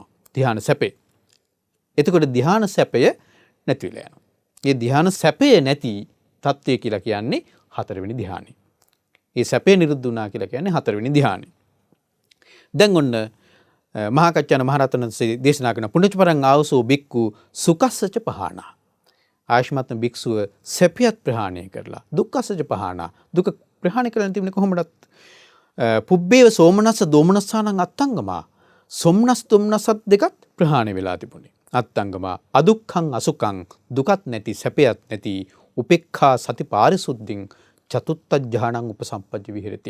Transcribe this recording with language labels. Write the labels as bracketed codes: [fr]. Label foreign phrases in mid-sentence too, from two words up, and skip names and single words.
[si] ධ්‍යාන සැපේ. එතකොට ධ්‍යාන සැපය නැති වෙලා යනවා. මේ ධ්‍යාන සැපය නැති තත්ත්වය කියලා කියන්නේ හතරවෙනි ධ්‍යානෙ. මේ සැපේ නිරුද්ධ වුණා කියලා කියන්නේ හතරවෙනි ධ්‍යානෙ. දැන් ඔන්න මහා කච්චායන මහරහතන් දේශනා කරන [pi] පුණ්‍යචපරං ආවසෝ බික්කු සුඛස්සච පහානා. [si] ආයුෂ්මත් භික්ෂුව සැපයත් ප්‍රහාණය කරලා [pi] දුක්ඛස්සච පහානා. [si] දුක ප්‍රහාණය කරලා තිබුණේ කොහොමදත්? [pi] පුබ්බේව සෝමනස්ස දෝමනස්සානං අත්තංගමා. [si] සොම්නස් දොම්නසත් දෙකත් ප්‍රහාණය වෙලා තිබුණේ. [pi] අත්තංගමා අදුක්ඛං අසුඛං [si] දුකත් නැති සැපයත් නැති [pi] උපේක්ඛා සති පාරිසුද්ධින් චතුත්ථ ඥානං උපසම්පජ්ජ විහෙරති.